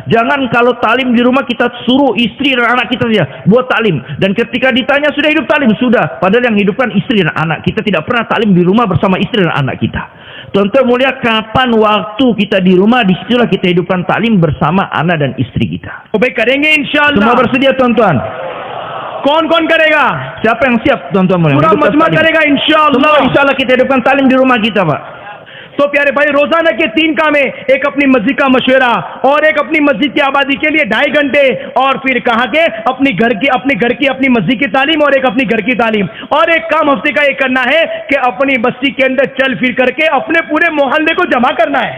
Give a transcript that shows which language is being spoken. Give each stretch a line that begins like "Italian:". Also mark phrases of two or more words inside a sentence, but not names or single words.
Indonesian: Jangan kalau taklim di rumah kita suruh istri dan anak kita saja buat taklim. Dan ketika ditanya sudah hidup taklim, sudah. Padahal yang hidupkan istri dan anak. Kita tidak pernah taklim di rumah bersama istri dan anak kita. Tuan-tuan mulia, kapan waktu kita di rumah, disitulah kita hidupkan taklim bersama anak dan istri kita. Semua bersedia tuan-tuan?
Hindi: कौन करेगा?
Indonesian: Siapa yang siap tuan-tuan mulia?
Hindi: पूरा मजमा करेगा इंशाअल्लाह.
Indonesian: Insyaallah kita hidupkan taklim di rumah kita, Pak.
Hindi: तो प्यारे भाई, रोजाना के 3 काम है. एक अपनी मस्जिद का मशवरा और एक अपनी मस्जिद की आबादी के लिए 2.5 घंटे और फिर कहा के अपने घर की अपनी मस्जिद की तालीम और एक अपनी घर की तालीम. और एक काम हफ्ते का ये करना है कि अपनी बस्ती के अंदर चल फिर करके अपने पूरे मोहल्ले को जमा करना है.